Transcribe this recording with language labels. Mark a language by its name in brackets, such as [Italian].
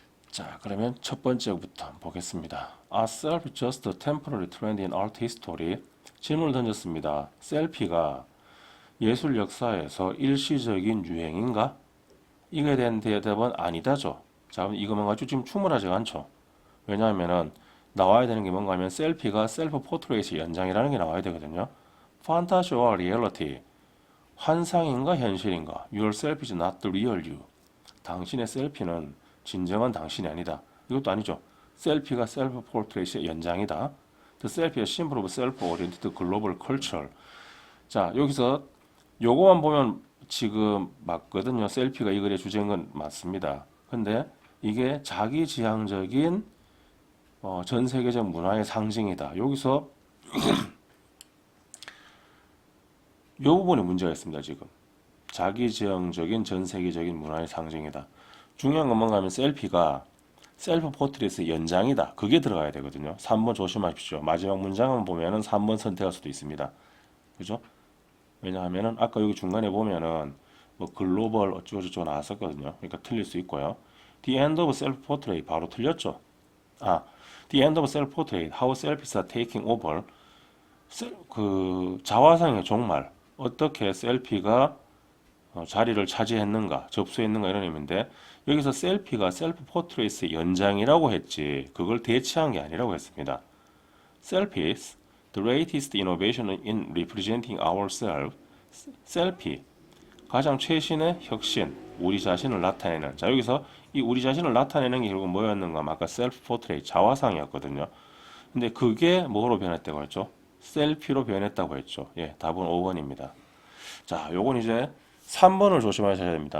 [Korean] 자, 그러면 첫 번째부터 한번 보겠습니다. [English] Are selfies just a temporary trend in art history? [Korean] 질문을 던졌습니다. 셀피가 예술 역사에서 일시적인 유행인가? 이거에 대한 대답은 아니다죠. 자, 그럼 이것만 가지고 지금 충분하지가 않죠. 왜냐하면은 나와야 되는 게 뭔가 하면 셀피가 셀프 포트레이트의 연장이라는 게 나와야 되거든요. 판타지와 리얼리티, 환상인가 현실인가? [English] Your self is not the real you. [Korean] 당신의 셀피는 진정한 당신이 아니다. 이것도 아니죠. 셀피가 셀프 포트레이트의 연장이다. [English] The selfie is symbol of self-oriented global culture. [Korean] 자, 여기서 요거만 보면 지금 맞거든요. 셀피가 이 글의 주제인 건 맞습니다. 근데 이게 자기지향적인 전 세계적 문화의 상징이다. 여기서 요 부분에 문제가 있습니다. 지금 자기지향적인 전 세계적인 문화의 상징이다. 중요한 건 뭔가 하면 셀피가 셀프 포트레이트의 연장이다. 그게 들어가야 되거든요. 3번 조심하십시오. 마지막 문장을 보면은 3번 선택할 수도 있습니다. 그죠? 왜냐하면은 아까 여기 중간에 보면은 뭐 글로벌 어쩌고저쩌고 나왔었거든요. 그러니까 틀릴 수 있고요. [English] The end of self-portrait [Korean] 바로 틀렸죠. [English] The end of self-portrait, how selfies are taking over. [Korean] 그 자화상의 종말, 어떻게 셀피가 자리를 차지했는가, 접수했는가 이런 의미인데 여기서 셀피가 셀프 포트레이트의 연장이라고 했지 그걸 대체한 게 아니라고 했습니다. [English] Selfies, the latest innovation in representing ourselves. [Korean] 셀피, 가장 최신의 혁신, 우리 자신을 나타내는. 자, 여기서 이 우리 자신을 나타내는 게 결국 뭐였는가? 아까 셀프 포트레이트, 자화상이었거든요. 근데 그게 뭐로 변했다고 했죠? 셀피로 변했다고 했죠. 예, 답은 5번입니다. 자, 요건 이제 3번을 조심하셔야 됩니다.